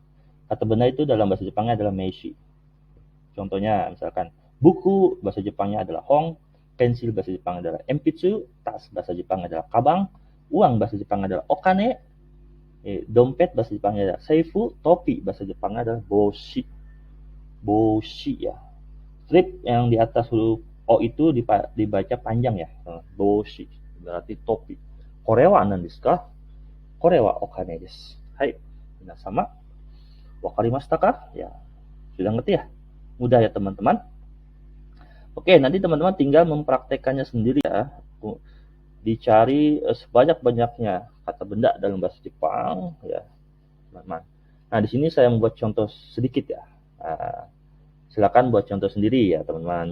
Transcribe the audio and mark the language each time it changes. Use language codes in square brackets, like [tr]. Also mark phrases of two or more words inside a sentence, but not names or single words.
[id] Kata benda itu dalam bahasa Jepangnya adalah meishi. Contohnya misalkan buku bahasa Jepangnya adalah hong, pensil bahasa Jepang adalah enpitsu, tas bahasa Jepang adalah kabang, uang bahasa Jepang adalah okane, dompet bahasa Jepangnya adalah seifu, topi bahasa Jepangnya adalah boshi. Boshi ya. Strip yang di atas huruf O itu dibaca panjang ya. Boshi berarti topi. [ja] これは何ですか？これはお金です. はい、皆様分かりましたか? [id] Ya, sudah ngerti ya? Mudah ya teman-teman. Oke, nanti teman-teman tinggal mempraktekannya sendiri ya. Dicari sebanyak-banyaknya kata benda dalam bahasa Jepang ya, teman-teman. Nah, di sini saya membuat contoh sedikit ya. Silakan buat contoh sendiri ya, teman-teman.